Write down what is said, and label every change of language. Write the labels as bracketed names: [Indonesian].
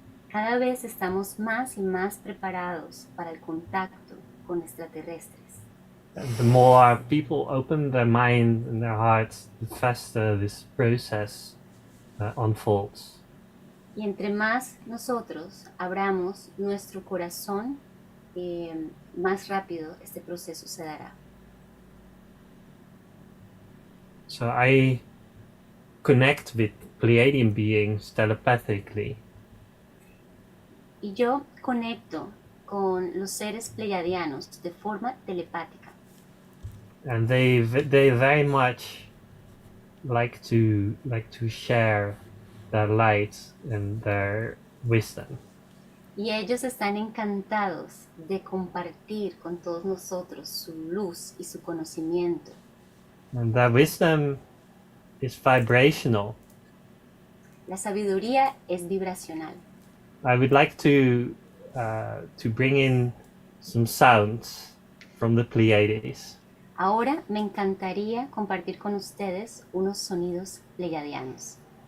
[Spanish] Cada vez estamos más y más preparados para el contacto con extraterrestres. [English] And the more people open their mind and their hearts, the faster this process unfolds. [Spanish] Y entre más nosotros abramos nuestro corazón, más rápido este proceso se dará. [English] So I connect with Pleiadian beings telepathically. [Spanish] Y yo conecto con los seres pleiadianos de forma telepática. [English] And they very much like to share their light and their wisdom. [Spanish] Y ellos están encantados de compartir con todos nosotros su luz y su conocimiento. [English] And that wisdom is vibrational. [Spanish] La sabiduría es vibracional. [English] I would like to bring in some sounds from the Pleiades. [Spanish] Ahora me encantaría compartir con ustedes unos sonidos pleiadianos.